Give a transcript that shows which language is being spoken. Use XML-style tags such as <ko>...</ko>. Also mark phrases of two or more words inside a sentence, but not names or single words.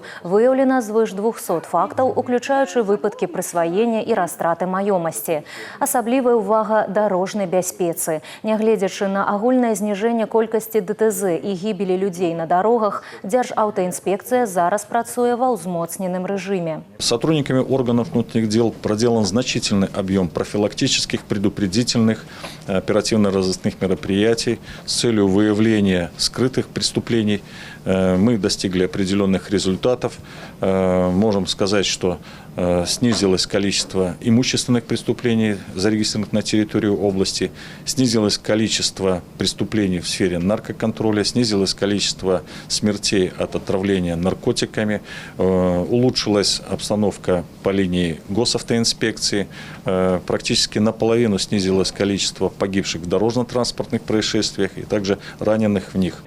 <be>Выяўлена звыш 200 фактаў, уключаючы выпадкі прысваення і растраты маёмасці. Асаблівая ўвага дарожнай бяспецы. Нягледзячы на агульнае зніжэнне колькасці ДТЗ і гібелі людзей на дарогах, Дзяржаўтаінспекцыя зараз працуе ва ўзмоцненым режиме.</be> <ru>Сотрудниками органов внутренних дел проделан значительный объем профилактических, предупредительных, оперативно-розыскных мероприятий с целью выявления скрытых преступлений. Мы достигли определенных результатов. Можем сказать, что снизилось количество имущественных преступлений, зарегистрированных на территории области, снизилось количество преступлений в сфере наркоконтроля, снизилось количество смертей от отравления наркотиками, улучшилась обстановка по линии госавтоинспекции, практически наполовину снизилось количество погибших в дорожно-транспортных происшествиях и также раненых в них.</ru>